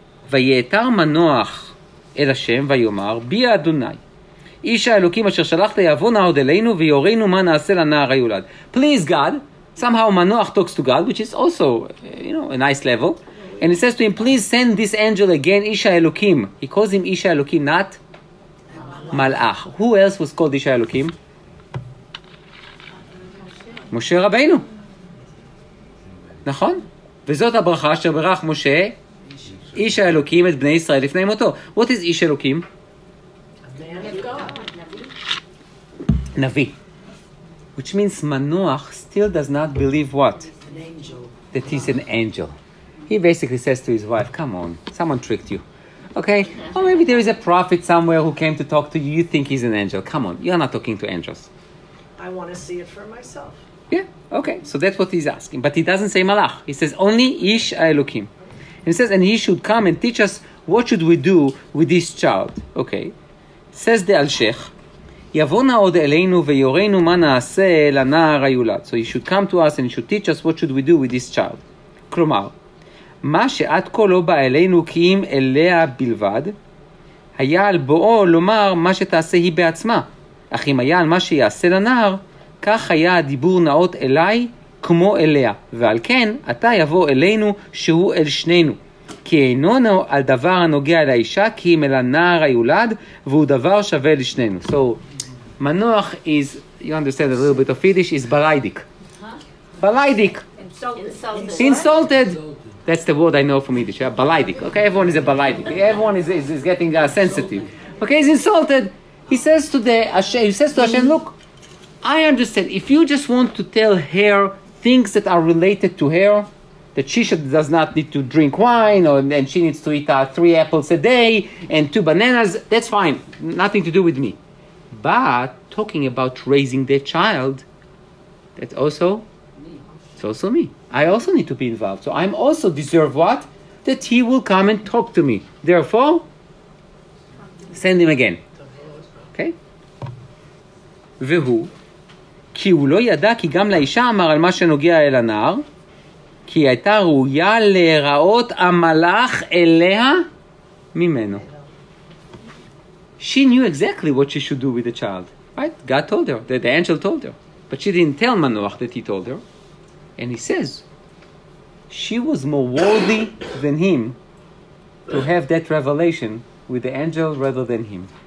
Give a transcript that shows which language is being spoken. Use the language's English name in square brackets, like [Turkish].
[Hebrew] ויתר מנוח אל השם ויאמר בי אדוני איש האלוקים אשר שלחת יבוא נא עוד אלינו ויורינו מה נעשה לנער היולד. [English] Please God, somehow Manoach talks to God, which is also a nice level, and he says to him, please send this angel again, [Hebrew] איש האלוקים. [English] He calls him [Hebrew] איש האלוקים, not מלאך. [English] Who else was called [Hebrew] איש האלוקים? משה רבינו. נכון? וזאת הברכה אשר ברך משה איש האלוקים את בני ישראל לפני מותו. [English] What is איש אלוקים? [Hebrew] נביא. [English] Which means Manoach still does not believe what? An angel. That he's an angel. He basically says to his wife, come on, someone tricked you. Okay? Or maybe there is a prophet somewhere who came to talk to you. You think he's an angel. Come on, you're not talking to angels. I want to see it for myself. Yeah, okay, so that's what he's asking. But he doesn't say malach. He says only [Hebrew] ish ha'elokim. [English] And he says, and he should come and teach us what should we do with this child. Okay. Says the Al-Sheikh, [Hebrew] יבוא עוד אלינו ויורנו מה נעשה לנער היולד. [English] So he should come to us and he should teach us what should we do with this child. [Hebrew] כלומר, מה שעד כה לא בא אלינו כי אם אליה בלבד, היה על בואו לומר מה שתעשה היא בעצמה. אך אם היה על מה שיעשה לנער, כך היה הדיבור נאות אליי כמו אליה. ועל כן, אתה יבוא אלינו שהוא אל שנינו. כי אינו על דבר הנוגע לאישה, כי אם אל הנער היולד, והוא דבר שווה לשנינו. [English] So, מנוח is, you understand a little bit of Yiddish, is balaidik. Balaidik. Insulted. That's the word I know from Yiddish. Yeah? Balaidik. Okay, everyone is a balaidik. Everyone is getting sensitive. Okay, he's insulted. He says to Hashem, look, I understand. If you just want to tell her things that are related to her, that she does not need to drink wine, and she needs to eat 3 apples a day and 2 bananas, that's fine. Nothing to do with me. But talking about raising their child, it's also me. I also need to be involved. So I'm also deserve what? That he will come and talk to me. Therefore, send him again. Okay? [Hebrew] והוא, כי הוא לא ידע כי גם לאישה אמר על מה שנוגע אל הנער, כי הייתה ראויה להיראות המלאך אליה ממנו. [English] She knew exactly what she should do with the child. Right? God told her, the angel told her. But she didn't tell Manoach that he told her. And he says, she was more worthy than him to have that revelation with the angel rather than him.